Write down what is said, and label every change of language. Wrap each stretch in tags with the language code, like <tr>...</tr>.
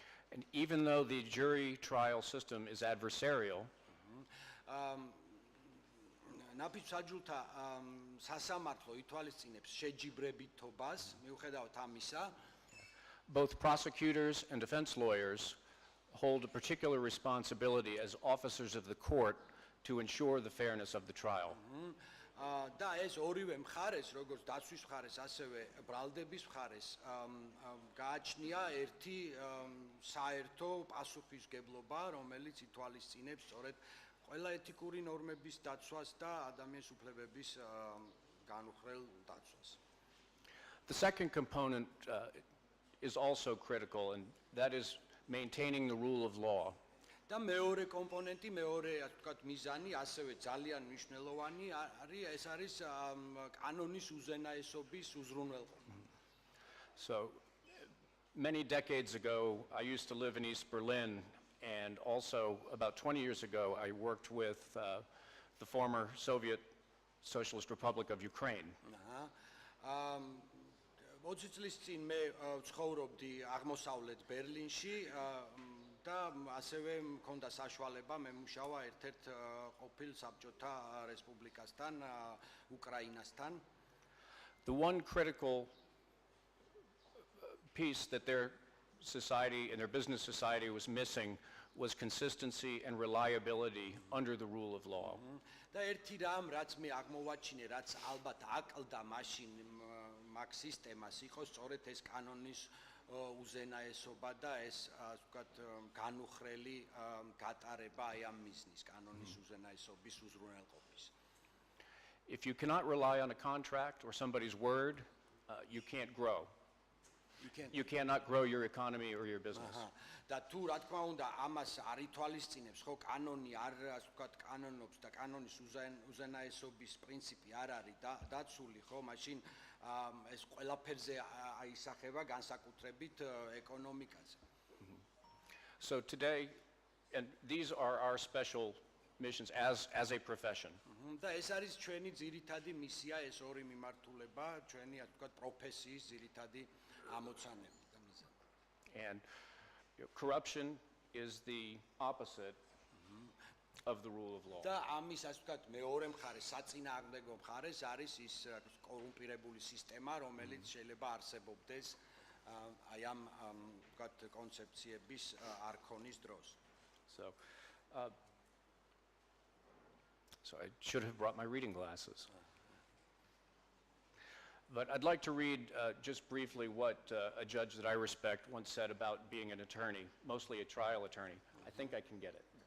<en>And even though the jury trial system is adversarial,</en> <ka>ნაფიც-მსაჯულთა სასამართლო ითვალისწინებს შეჯიბრებითობას, მიუხედავად ამისა,</ka> <en>both prosecutors and defense lawyers hold a particular responsibility as officers of the court to ensure the fairness of the trial.</en> <ka>და ეს ორივე მხარეს, როგორც დაცვის მხარეს, ასევე ბრალდების მხარეს, გააჩნია ერთი საერთო პასუხისგებლობა, რომელიც ითვალისწინებს სწორედ ყველა ეთიკური ნორმების დაცვას და ადამიანის უფლებების განუხრელ დაცვას.</ka> <en>The second component is also critical, and that is maintaining the rule of law.</en> <ka>და მეორე კომპონენტი, მეორე, ასე ვთქვათ, მიზანი, ასევე ძალიან მნიშვნელოვანი არის, ეს არის კანონის უზენაესობის უზრუნველყოფა.</ka> <en>So many decades ago, I used to live in East Berlin, and also about 20 years ago, I worked with the former Soviet Socialist Republic of Ukraine.</en> <ka>20 წლის წინ მე ცხოვრობდი აღმოსავლეთ ბერლინში და ასევე მქონდა საშუალება მემუშავა ერთ-ერთ ყოფილ საბჭოთა რესპუბლიკასთან, უკრაინასთან.</ka> <en>The one critical piece that their society and their business society was missing was consistency and reliability under the rule of law.</en> <ka>და ერთი რამ, რაც მე აღმოვაჩინე, რაც ალბათ აკლდა მაშინ მაგ სისტემას, იყო სწორედ ეს კანონის უზენაესობა და ეს, ასე ვთქვათ, განუხრელი გატარება აი ამ მიზნის, კანონის უზენაესობის უზრუნველყოფის.</ka> <en>If you cannot rely on a contract or somebody's word, you can't grow. You cannot grow your economy or your business.</en> <ka>და თუ რა თქმა უნდა ამას არ ითვალისწინებს, ხო, კანონი არ, ასე ვთქვათ, კანონობს და კანონის უზენაესობის პრინციპი არ არის დაცული, ხო, მაშინ ეს ყველაფერზე აისახება განსაკუთრებით ეკონომიკაზე.</ka> <en>So today, and these are our special missions as a profession.</en> <ka>და ეს არის ჩვენი ძირითადი მისია, ეს ორი მიმართულება, ჩვენი, ასე ვთქვათ, პროფესიის ძირითადი ამოცანები და მიზანი.</ka> <en>And corruption is the opposite of the rule of law.</en> <ka>და ამის, ასე ვთქვათ, მეორე მხარეს, საწინააღმდეგო მხარეს არის ის კორუმპირებული სისტემა, რომელიც შეიძლება არსებობდეს აი ამ, ვთქვათ, კონცეფციების არქონის დროს.</ka> <en>So I should have brought my reading glasses. But I'd like to read just briefly what a judge that I respect once said about being an attorney, mostly a trial attorney. I think I can get it.</en>